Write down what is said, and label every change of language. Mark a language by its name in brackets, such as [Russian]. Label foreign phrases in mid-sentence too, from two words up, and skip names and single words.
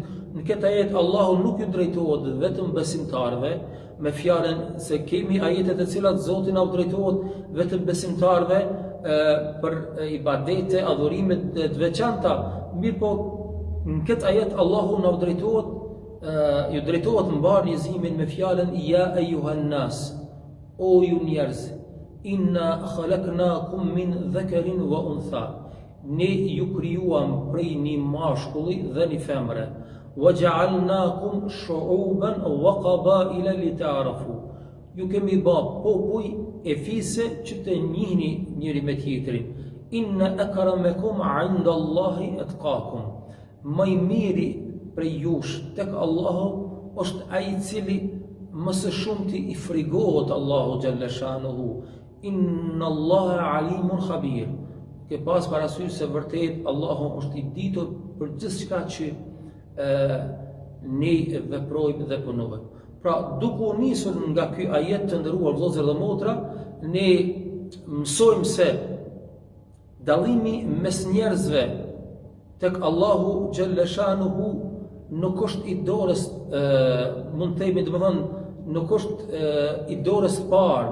[Albanian] Në këtë ajet Allahu nuk ju drejtohet vetëm besimtarëve, me fjalën se kemi ajetet e cilat Zoti na drejtohet vetëm besimtarëve për ibadete, adhurime të veçanta. Mirë po, në këtë ajet Allahu na drejtohet, ju drejtohet mbar njerëzimin me fjalën [Arabic] يا أيها الناس, [Albanian] o ju njerëz, [Arabic] إنا خلقناكم من ذكر وأنثى. [Albanian] Ne ju krijuam prej një mashkulli dhe një femre. [Arabic] وَجَعَلْنَاكُمْ شُعُوبًا وَقَبَائِلَ لِتَعْرَفُوا. [Albanian] Ju kemi bë popull e fise që të njihni njëri me tjetrin. [Arabic] إن أكرمكم عند الله أتقاكم. [Albanian] Më i miri prej jush tek Allahu është ai i cili më së shumti i frigohet Allahu xhallashanuhu. [Arabic] إن الله عليم خبير. [Albanian] Ke pas parasysh se vërtet Allahu është i ditur për gjithçka që ne veprojmë dhe punojmë. Pra, duke u nisur nga ky ajet të nderuar vëllezër dhe motra, ne mësojmë se dallimi mes njerëzve tek Allahu xhallashanuhu nuk është i dorës, mund të themi domethënë nuk është i dorës parë.